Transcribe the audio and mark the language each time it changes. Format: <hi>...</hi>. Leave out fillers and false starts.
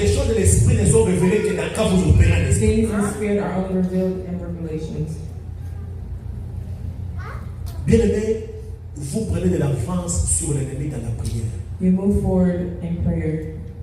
<fr>les choses de l'esprit ne sont révélées que dans quand vous opérez en esprit.</fr> <en>Things in the spirit are only revealed in revelations.</en> <fr>Bien aimé, vous prenez de l'avance sur l'ennemi dans la prière.</fr> <en>You move forward in prayer.</en>